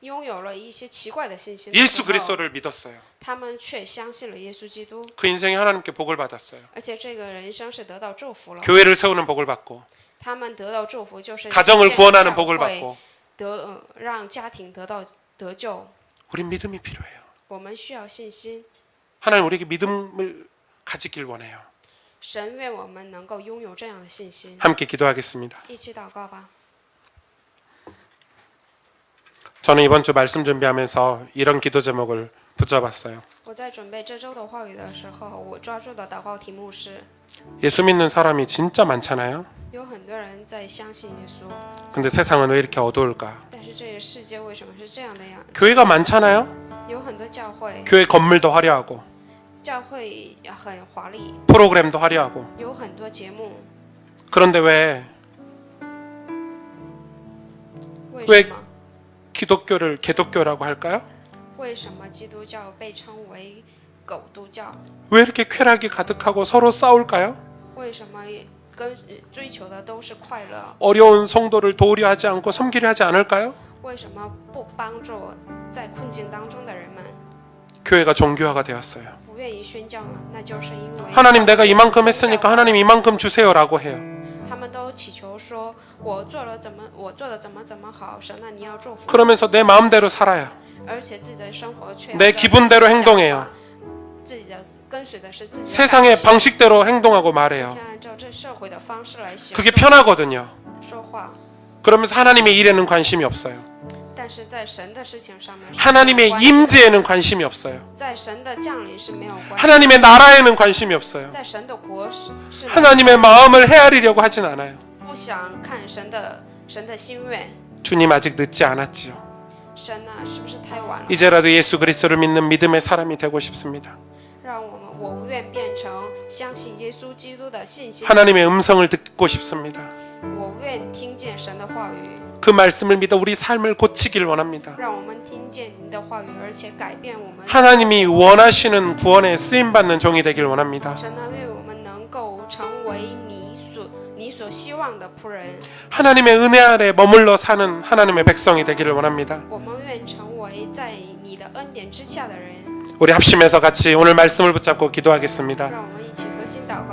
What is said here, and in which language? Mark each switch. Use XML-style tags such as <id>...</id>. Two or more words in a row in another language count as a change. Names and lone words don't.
<zh>拥有了一些奇怪的信息的</zh> <ko>예수</ko> <zh>时候，</zh> <ko>그리스도를 믿었어요.</ko> <zh>他们却相信了耶稣基督，</zh> <ko>그 인생이 하나님께 복을 받았어요.</ko> <zh>而且这个人生是得到祝福了。</zh> <ko>교회를 세우는 복을 받고</ko> <zh>他们得到祝福，就是</zh> <ko>가정을</ko> <zh>建立</zh> <ko>구원하는</ko> <zh>教</zh> <ko>복을</ko> <zh>会</zh> <ko>받고</ko> <zh>让家庭得到得救。</zh> <ko>우린 믿음이 필요해요.</ko> <zh>我们需要信心，</zh> <ko>하나님 우리에게 믿음을 가지길 원해요.</ko> <zh>神愿我们能够拥有这样的信心。</zh> <ko>함께 기도하겠습니다.</ko> <zh>一起祷告吧。</zh> <ko>저는 이번 주 말씀 준비하면서 이런 기도 제목을 붙여봤어요.</ko> <zh>我在准备这周的话语的时候，我抓住的祷告题目是：</zh> <ko>예수 믿는 사람이 진짜 많잖아요.</ko> <zh>有很多人在相信耶稣，</zh> <ko>근데 세상은 왜 이렇게 어두울까?</ko> <zh>但是这个世界为什么是这样的呀？</zh> <ko>교회가 많잖아요.</ko> <zh>有很多教会，</zh> <ko>교회 건물도 화려하고</ko> <zh>教会很华丽，</zh> <ko>프로그램도 화려하고</ko> <zh>有很多节目，</zh> <ko>그런데 왜</ko> <zh>为什么？</zh> <ko>기독교를 개독교라고 할까요?</ko> <zh>为什么基督教被称为狗督教？</zh> <ko>왜 이렇게 쾌락이 가득하고 서로 싸울까요?</ko> <zh>为什么追求的都是快乐？</zh> <ko>어려운 성도를 도우려 하지 않고 섬기려 하지 않을까요?</ko> <zh>为什么不帮助在困境当中的人们？</zh> <ko>교회가 종교화가 되었어요.</ko> <zh>不愿意宣教呢？那就是因为</zh> <ko>하나님 내가 이만큼 했으니까 하나님 이만큼 주세요라고 해요.</ko> <zh>他们都祈求说，我做的怎么好，神啊，你要祝福。</zh> <ko>그러면서 내 마음대로 살아요.</ko> <zh>而且自己的生活却</zh> <ko>내 기분대로 행동해요.</ko> <zh>自己的跟随的是自己的</zh> <ko>세상의</ko> <zh>感情</zh> <ko>방식대로 행동하고 말해요.</ko> <zh>先按照这社会的方式来行</zh> <ko>그게</ko> <zh>动</zh> <ko>편하거든요.</ko> <zh>说话，</zh> <ko>그러면서 하나님의 일에는 관심이 없어요.</ko> <zh>但是在神的事情上面是</zh> <ko>하나님의</ko> <zh>没有关系的</zh> <ko>임재에는 관심이 없어요.</ko> <zh>在神的降临是没有关系，</zh> <ko>하나님의 나라에는 관심이 없어요.</ko> <zh>在神的国是</zh> <ko>하나님의 마음을 헤아리려고 하진 않아요.</ko> <zh>不想看神的心愿。</zh> <ko>주님 아직 늦지 않았지요.</ko> <zh>神啊，是不是太晚了？</zh> <ko>이제라도 예수 그리스도를 믿는 믿음의 사람이 되고 싶습니다.</ko> <zh>让我愿变成相信耶稣基督的信心。</zh> <ko>하나님의 음성을 듣고 싶습니다.</ko> <zh>我愿听见神的话语，</zh> <ko>그 말씀을 믿어 우리 삶을 고치길 원합니다.</ko> <zh>让我们听见你的话语，而且改变我们。</zh> <ko>하나님이 원하시는 구원에 쓰임 받는 종이 되길 원합니다.</ko> <zh>神啊，愿我们能够成为你所希望的仆人。</zh> <ko>하나님의 은혜 아래 머물러 사는 하나님의 백성이 되기를 원합니다.</ko> <zh>我们愿成为在你的恩典之下的人。</zh> <ko>우리 합심해서 같이 오늘 말씀을 붙잡고 기도하겠습니다.</ko> <zh>让我们一起合心祷告。</zh>